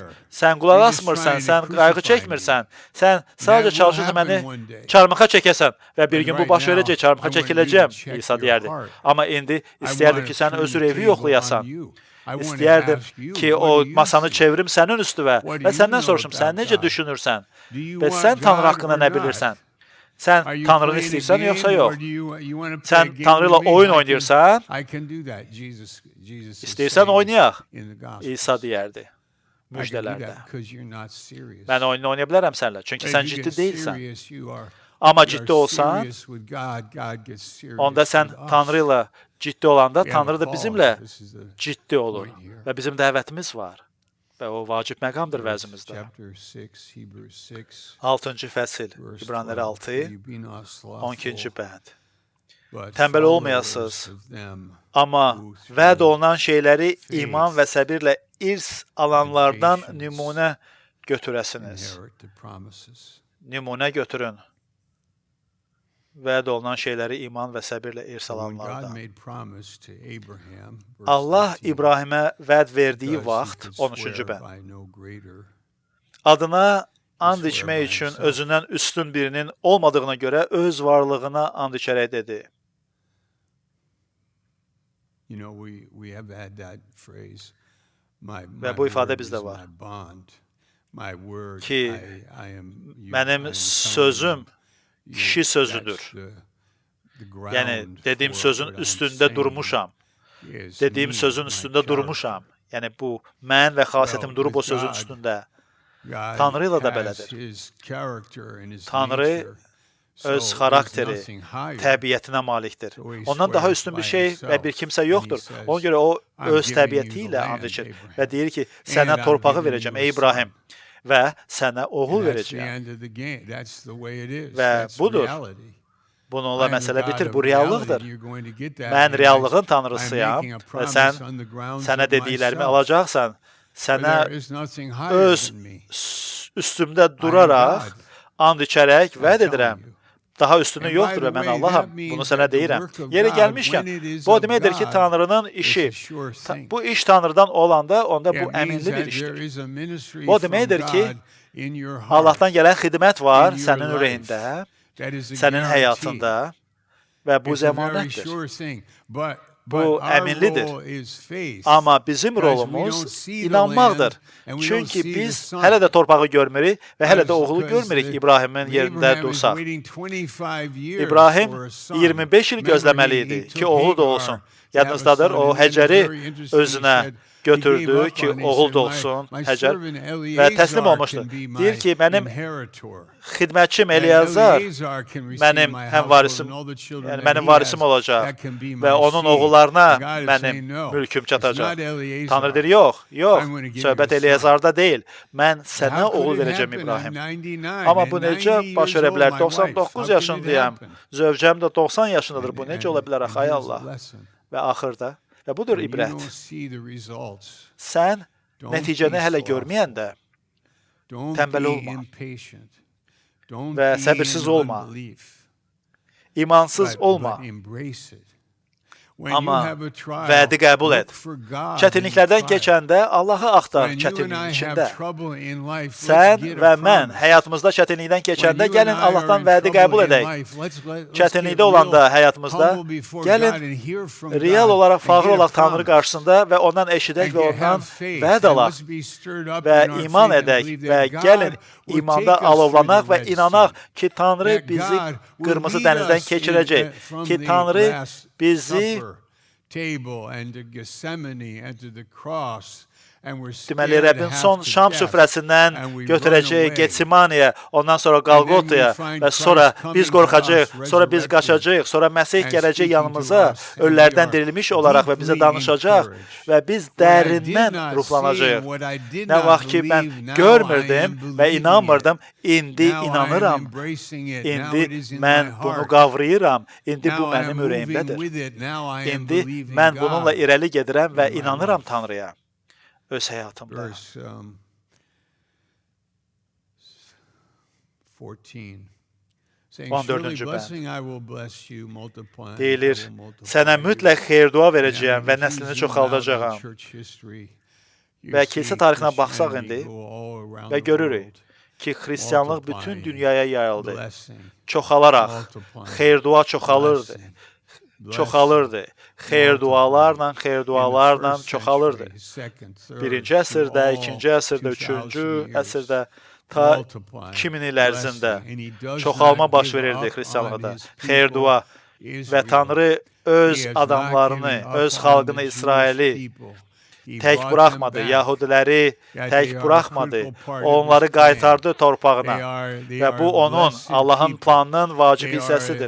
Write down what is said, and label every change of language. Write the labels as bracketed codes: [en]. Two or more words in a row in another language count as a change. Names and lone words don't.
[az] Sən qulaq asmırsan, sən qayğı çəkmirsən. Sən sadəcə çalışırsan məni çarmıxa çəkəsən və bir gün bu baş verəcək, çarmıxa çəkiləcəm, İsa deyərdi. Amma indi istəyərdim ki, sən öz ürəyi yoxlayasan. İstəyərdim ki, o masanı çevirim sənin üstüvə və səndən soruşum, sən necə düşünürsən və sən Tanrı haqqında nə bilirsən? Sən [en] Are you [az] Tanrını [en] playing a [az] istəyirsən [en] game, [az] yoxsa [en] or [az] yox? [en] do you want to play a [az] Sən [en] game [az] Tanrı ilə [en] with me? [az] oyun oynayırsan, [en] I can do that. Jesus is [az] istəyirsən [en] saying [az] oynayaq. [en] in the gospel. [az] İsa deyərdi [en] I can do [az] müjdelərdə. [en] that because you're not serious. [az] Mən oyun oynaya bilərəm səninlə, çünki [en] But [az] sən [en] if you [az] ciddi [en] get [az] deyilsən. [en] serious, you are [az] Amma [en] you are [az] ciddi olsan, [en] serious with God, God gets serious [az] onda sən [en] with us. [az] Tanrı ilə ciddi olanda [en] We have a [az] Tanrı da [en] call. [az] bizimlə [en] This is the [az] ciddi olur. [en] point here. [az] Və bizim dəvətimiz var. Və o vacib məqamdır vəzimizdə. [en] Chapter 6, Hebrews 6, [az] 6-cı fəsil, [en] verse [az] İbraniləri [en] 12. [az] 6, [en] You be not slothful, [az] 12-ci bənd. [en] but [az] Tənbəl [en] followers [az] olmayasınız, [en] of them [az] amma [en] who through [az] vəd olunan şeyləri [en] faith [az] iman və səbirlə irs alanlardan [en] patience [az] nümunə götürəsiniz. [en] inherit the promises. [az] Nümunə götürün. Vəd olunan şeyləri iman və səbirlə irs [en] When God [az] alanlardan. [en] made promise to Abraham, verse [az] Allah [en] 13, [az] İbrahimə vəd verdiyi [en] because he [az] vaxt, [en] could [az] 13-cü [en] swear [az] bənd. [en] by no greater, [az] Adına and [en] swear [az] içmək [en] by [az] üçün [en] himself. [az] özündən üstün birinin olmadığına görə öz varlığına and içərək dedi. [en] you know, we have had that phrase. My [az] bu ifadə [en] word [az] bizdə [en] is [az] var. [en] my bond. My word, [az] Ki, [en] I am you, I [az] Mənim [en] am [az] sözüm [en] telling you, [az] kişi sözüdür. [en] that's the [az] Yəni [en] ground [az] dediyim [en] for [az] sözün [en] what I'm [az] üstündə [en] saying [az] durmuşam. [en] is [az] Dediyim [en] me, [az] sözün [en] my [az] üstündə [en] character. [az] durmuşam. Yəni bu mən və xasiyyətim [en] Well, [az] durub o [en] with [az] sözün [en] God, [az] üstündə. [en] God [az] Tanrı ilə də [en] has [az] belədir. [en] his character and his [az] Tanrı [en] nature. So [az] öz [en] there's [az] xarakteri, [en] nothing higher. [az] təbiətinə malikdir. [en] So he [az] Ondan daha [en] swears [az] üstün [en] by [az] bir şey [en] himself, [az] və bir kimsə [en] and he [az] yoxdur. [en] says, [az] Ona görə o [en] "I'm [az] öz [en] giving you [az] təbiəti [en] the [az] ilə [en] land, and [az] içir [en] Abraham. [az] və deyir ki, [en] And [az] sənə [en] I'm [az] torpağı [en] giving [az] verəcəm [en] you a [az] ey İbrahim və sənə oğul [en] And that's the [az] verəcəm. [en] end of the game. That's the way it is. [az] Və [en] That's [az] budur. [en] reality. [az] Bununla [en] I am the [az] məsələ [en] God [az] bitir. [en] of [az] Bu [en] reality, [az] reallıqdır. [en] and you're going to get that, [az] Mən [en] and [az] reallığın [en] I'm [az] tanrısıyam [en] making a [az] və [en] promise [az] sən [en] on the grounds [az] sənə [en] of [az] dediklərimi [en] myself. [az] alacaqsan, [en] For [az] sənə [en] there is nothing higher [az] öz [en] than me. [az] üstümdə duraraq [en] God. [az] and içərək [en] I'm [az] vəd [en] telling [az] edirəm. [en] you. [az] Daha üstünü [en] And by [az] yoxdur [en] the [az] və mən [en] way, [az] Allaham. [en] that means [az] Bunu sənə [en] that the [az] deyirəm. [en] work of [az] Yeri [en] God, [az] gəlmişkən, [en] when it is [az] bu o [en] of [az] deməkdir ki, [en] God, [az] Tanrının [en] it's [az] işi, [en] a sure thing. [az] bu iş Tanrıdan olanda onda bu [en] It means [az] əminli bir [en] that there [az] işdir. [en] is a ministry [az] Bu o [en] from [az] deməkdir ki, [en] God in your heart, [az] Allahdan gələn xidmət var [en] in your [az] sənin [en] life. [az] ürəyində, [en] that is a [az] sənin [en] guarantee. [az] həyatında və bu [en] It's a very [az] zəmanətdir. [en] sure thing. But [az] Bu [en] our [az] əminlidir. [en] role is faith. [az] Amma bizim [en] Because we [az] rolumuz [en] don't see the [az] inanmaqdır. [en] land and we don't [az] Çünki [en] see [az] biz [en] the sun. [az] hələ də torpağı görmürük və hələ də oğlu [en] Because [az] görmürük [en] the- [az] İbrahimin yerində [en] Abraham is [az] dursaq. [en] waiting 25 years [az] İbrahim [en] for a son. [az] 25 il [en] Remember, [az] gözləməli [en] he [az] idi [en] took [az] ki, oğlu da [en] Hagar [az] olsun. [en] to have a [az] Yadınızdadır, [en] son, [az] o [en] and then [az] Həcəri [en] very interesting, he [az] özünə [en] said, he [az] götürdü [en] gave up [az] ki, [en] on it. He [az] oğul [en] said, [az] da olsun [en] "My [az] Həcər [en] servant [az] və təslim [en] Eleazar [az] olmuşdu. [en] can be my [az] Deyir ki, mənim [en] inheritor." [az] xidmətçim [en] And [az] Eliyazar [en] Eleazar can receive [az] mənim [en] my [az] həmvarisim, [en] household and all the children [az] yəni [en] that [az] mənim [en] he [az] varisim [en] has. [az] olacaq [en] That can be my [az] və onun [en] seed. [az] oğullarına [en] And God is [az] mənim [en] saying, "No, [az] mülküm [en] it's [az] çatacaq. [en] not Eleazar. [az] Tanrı deyir, yox, yox, [en] I'm gonna give [az] söhbət [en] you a son." [az] Eliyazarda deyil. Mən sənə [en] How could [az] oğul [en] it [az] verəcəm [en] happen? [az] İbrahim. [en] I'm 99 [az] Amma bu [en] and [az] necə [en] 90 [az] baş [en] years [az] verə [en] old, [az] bilər? [en] my wife. How [az] 99 [en] could it [az] yaşındayım. [en] happen? [az] Zövcəm də 90 yaşındadır. Bu [en] And- [az] necə ola bilər [en] and [az] axı ay [en] here's the [az] Allah? [en] lesson. [az] Və axırda və budur [en] When you [az] ibrət. [en] don't see the results, [az] Sən [en] don't [az] nəticəni [en] be [az] hələ [en] slothful. [az] görməyəndə [en] Don't [az] tənbəl [en] be [az] olma. [en] impatient. Don't [az] Və [en] be [az] səbirsiz [en] in [az] olma. [en] unbelief. [az] imansız [en] But [az] olma. [en] embrace it. When [az] Amma [en] you have a trial, [az] vədi qəbul et. [en] look for God in the [az] Çətinliklərdən [en] trial. [az] keçəndə Allahı axtar [en] When you and I [az] çətinliyin [en] have [az] içində. [en] trouble in life, [az] Sən [en] let's get [az] və [en] a [az] mən [en] promise. [az] həyatımızda çətinlikdən [en] When [az] keçəndə [en] you [az] gəlin [en] and I are [az] Allahdan [en] in [az] vədi [en] trouble [az] qəbul [en] in [az] edək. [en] life, let's [az] Çətinlikdə [en] get [az] olanda [en] real [az] həyatımızda [en] humble before [az] gəlin [en] God and hear from [az] real [en] God [az] olaraq [en] and [az] fağır [en] get a [az] olaq Tanrı [en] promise. [az] qarşısında və ondan eşidək [en] And [az] və [en] get- [az] ondan [en] have faith. [az] vəd [en] And [az] alaq [en] let's be stirred up [az] və [en] in our [az] iman [en] faith and [az] edək [en] believe [az] və [en] that [az] gəlin [en] God will [az] imanda [en] take us through [az] alovlanaq [en] the [az] və [en] Red Sea. [az] inanaq ki Tanrı [en] That [az] bizi [en] God will [az] qırmızı [en] lead [az] dənizdən [en] us in [az] keçirəcək. [en] the- from [az] Ki [en] the [az] Tanrı [en] Last [az] bizi [en] Supper table and to Gethsemane and to the cross. And we're [az] deməli [en] scared [az] Rəbbin [en] half [az] son [en] to [az] Şam [en] death. [az] süfrəsindən [en] And we run [az] götürəcək [en] away. [az] Getsimaniyə, ondan sonra Qalqotaya [en] find [az] və sonra [en] Christ [az] biz [en] coming to [az] qorxacağıq, [en] us, [az] sonra biz [en] resurrected, [az] qaçacağıq, sonra Məsih [en] and [az] gələcək [en] speaking to [az] yanımıza, [en] us, and we [az] ölülərdən [en] are [az] dirilmiş olaraq və bizə [en] deeply [az] danışacaq [en] encouraged. [az] və biz [en] What I did [az] dərindən [en] not [az] ruhlanacağıq. [en] see, what I did [az] Nə [en] not [az] vaxt ki mən [en] believe, now I [az] görmürdim [en] am [az] və [en] believing [az] inanmırdım, [en] it. [az] indi [en] Now I am [az] inanıram. [en] embracing it. Now [az] İndi [en] it is in my [az] mən bunu [en] heart. [az] qavrayıram. İndi bu [en] Now I am [az] mənim [en] moving [az] ürəyimdədir. [en] with it. Now I am [az] İndi [en] believing [az] mən [en] God. [az] bununla irəli gedirəm və [en] in my [az] inanıram [en] life. [az] Tanrıya öz həyatımda. [en] Verse 14. Saying, [az] 14-cü [en] surely [az] bənd. [en] blessing I will bless you, multiplying I [az] Deyilir, [en] will multiply [az] sənə [en] you." [az] mütləq xeyir-dua [en] And [az] verəcəyəm və [en] if you [az] nəslini [en] zoom out [az] çoxaldacağam. [en] on church history, you [az] Və [en] see [az] kilsə tarixinə baxsaq [en] Christianity [az] indi [en] go all around [az] və [en] the [az] görürük [en] world, [az] ki, xristianlıq bütün [en] multiplying, [az] dünyaya yayıldı. [en] blessing, [az] Çoxalaraq, [en] multiplying, [az] xeyir-dua çoxalırdı. [en] blessing, [az] Çoxalırdı. Xeyir-dualarla, xeyir-dualarla çoxalırdı. [en] Second, third, [az] Birinci [en] through [az] əsrdə, [en] all [az] ikinci əsrdə, [en] 2000 [az] üçüncü [en] years. [az] əsrdə ta 2000 il ərzində çoxalma baş verirdi xristianlıqda. Xeyir-dua və Tanrı öz adamlarını, öz xalqını, İsraili tək buraxmadı, Yahudiləri tək buraxmadı, onları qaytardı torpağına və bu onun, Allahın planının vacib hissəsidir.